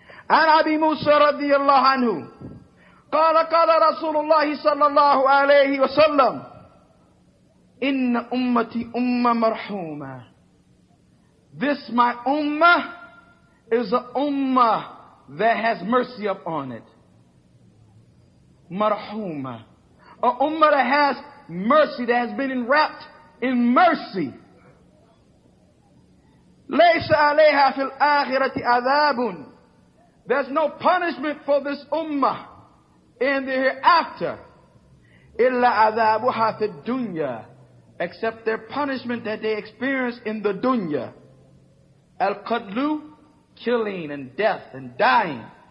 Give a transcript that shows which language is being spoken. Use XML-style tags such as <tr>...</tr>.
<ar>عن أبي موسى رضي الله عنه قال قال رسول الله صلى الله عليه وسلم إن أمتي أمة مرحومة.</ar> <en>This my ummah is a ummah that has mercy upon it. Marhuma. A ummah that has mercy, that has been enwrapped in mercy.</en> <ar>ليس عليها في الآخرة عذاب.</ar> <en>There's no punishment for this ummah in the hereafter.</en> <ar>إلا عذابها في الدنيا.</ar> <en>Except their punishment that they experience in the dunya. Al-qadlu, killing and death and dying.</en>